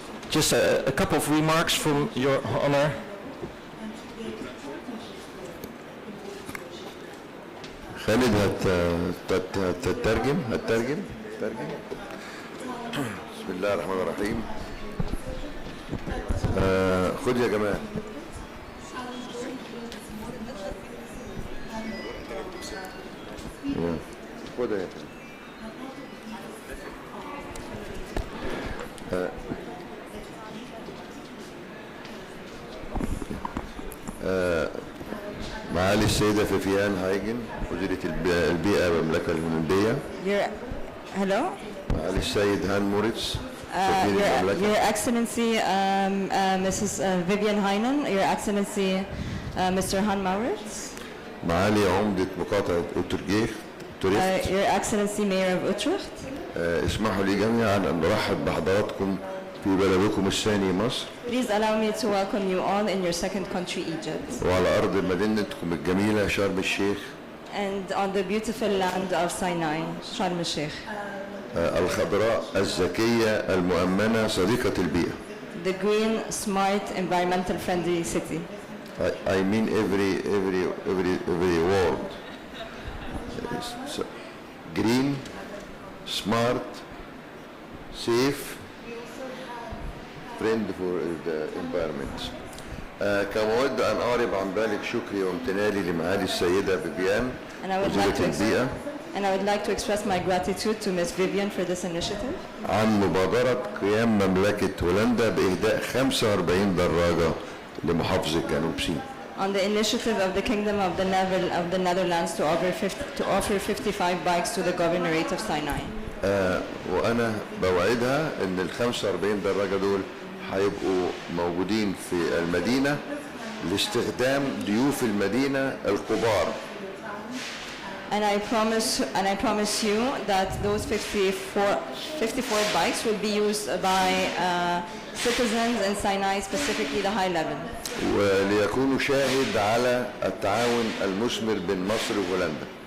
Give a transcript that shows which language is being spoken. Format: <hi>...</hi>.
<en>Just a couple of remarks from Your Honor.</en> <ar>خالد هتترجم بسم الله الرحمن الرحيم. خد يا جماعة. خد يا معالي السيدة فيفيان هايجن وزيرة البيئة بالمملكة الهولندية.</ar> <en>Hello.</en> <ar>معالي السيد هان موريتس</ar> <en>Your Excellency Mrs. Vivian Heinen, Your Excellency Mr. Han Maurits.</en> <ar>معالي عمدة مقاطعة أوترجيخ</ar> <en>Your Excellency Mayor of Utrecht.</en> <ar>اسمحوا لي جميعا أن نرحب بحضراتكم في بلدكم الثاني مصر</ar> <en>Please allow me to welcome you all in your second country, Egypt,</en> <ar>وعلى أرض مدينتكم الجميلة شرم الشيخ</ar> <en>and on the beautiful land of Sinai, Sharm el-Sheikh,</en> <ar>الخضراء الذكية المؤمنة صديقة البيئة.</ar> <en>the green, smart, environmental friendly city. I mean every word. So, green, smart, safe, friend for the environment.</en> <ar>كما أود أن أعرب عن ذلك شكري وامتناني لمعالي السيدة فيفيان وزيرة البيئة</ar> <en>And I would like to express my gratitude to Ms. Vivian for this initiative</en> <ar>عن مبادرة قيام مملكة هولندا بإهداء 45 دراجة لمحافظة جنوب سيناء.</ar> <en>on the initiative of the Kingdom of the Netherlands to offer 55 bikes to the Governorate of Sinai.</en> <ar>وأنا بوعدها إن ال 45 دراجة دول هيبقوا موجودين في المدينة لاستخدام ضيوف المدينة الكبار.</ar> <en>And I promise you that those 54 bikes will be used by citizens in Sinai, specifically the high level.</en> <ar>وليكونوا شاهد على التعاون المثمر بين مصر وهولندا.</ar>